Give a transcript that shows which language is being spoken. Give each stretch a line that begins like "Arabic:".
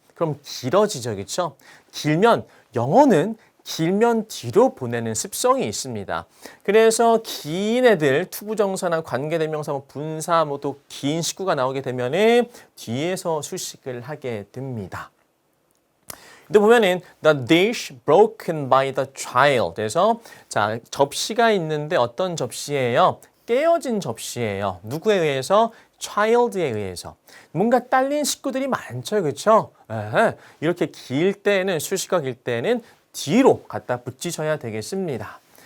Korean: 그럼 길어지죠. 그렇죠? 길면 영어는 길면 뒤로 보내는 습성이 있습니다. 그래서 긴 애들, 투부정사나 관계대명사, 분사, 또 긴 식구가 나오게 되면은 뒤에서 수식을 하게 됩니다. 근데 보면은
English: the dish broken by the child.
Korean: 그래서 자, 접시가 있는데 어떤 접시예요? 깨어진 접시예요. 누구에 의해서? child에 의해서. 뭔가 딸린 식구들이 많죠. 그렇죠? 이렇게 길 때는 수식어가 길 때는 뒤로 갖다 붙이셔야 되겠습니다.